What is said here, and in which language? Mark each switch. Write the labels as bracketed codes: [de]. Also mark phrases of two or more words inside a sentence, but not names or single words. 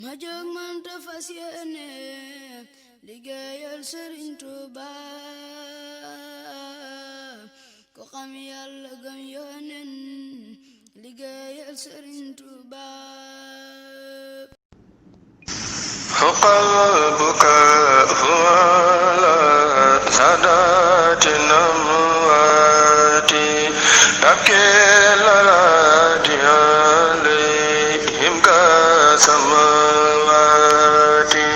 [wo] ma jóg man te fas yéene liggéeyal Sëriñ Tuuba ko xam Yàlla gëm Yónent liggéeyal Sëriñ Tuuba [ar] فقلبك هو سادات الأموات تبكي الأراضي عليهم كسماوات